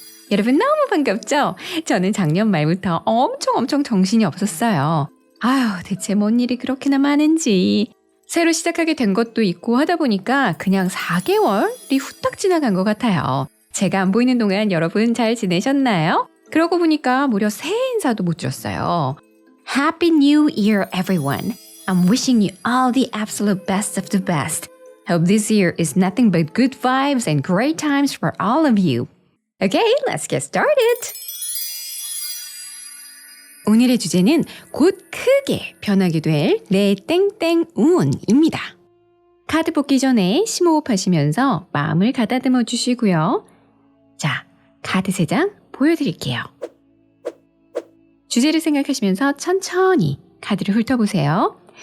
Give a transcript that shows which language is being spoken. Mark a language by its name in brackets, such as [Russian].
[Korean] 여러분 너무 반갑죠? 저는 작년 말부터 엄청 정신이 없었어요. 아휴, 대체 뭔 일이 그렇게나 많은지. 새로 시작하게 된 것도 있고 하다 보니까 그냥 4개월이 후딱 지나간 것 같아요. 제가 안 보이는 동안 여러분 잘 지내셨나요? 그러고 보니까 무려 새해 인사도 못 드렸어요. [English] Happy New Year, everyone. I'm wishing you all the absolute best of the best. Hope this year is nothing but good vibes and great times for all of you. Okay, let's get started. [Korean] 오늘의 주제는 곧 크게 변하게 될 내 땡땡운입니다. 카드 뽑기 전에 심호흡 하시면서 마음을 가다듬어 주시고요. 자, 카드 3장 보여드릴게요. 주제를 생각하시면서 천천히 카드를 훑어보세요.